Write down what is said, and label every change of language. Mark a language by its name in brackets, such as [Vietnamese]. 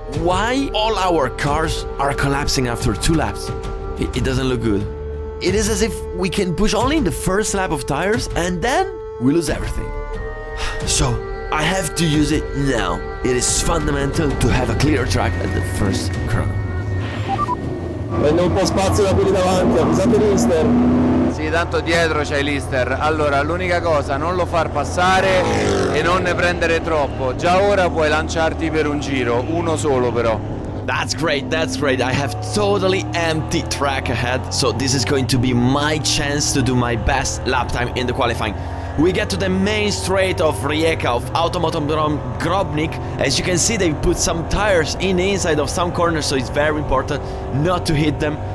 [English] Why all our cars are collapsing after 2 laps? It doesn't look good. It is as if we can push only in the first lap of tires and then we lose everything. So I have to use it now. It is fundamental to have a clear track at the first chrono. [Italian] Prende un po' spazio da quelli davanti, avvisate l'Ister. Sì, tanto dietro c'hai l'Ister. Allora, l'unica cosa, non lo far passare e non ne prendere troppo. Già ora puoi lanciarti per un giro, uno solo però. [English] That's great, that's great. I have totally empty track ahead, so this is going to be my chance to do my best lap time in the qualifying. We get to the main straight of Rijeka, of Automotodrom Grobnik. As you can see, they put some tires in the inside of some corners, so it's very important not to hit them.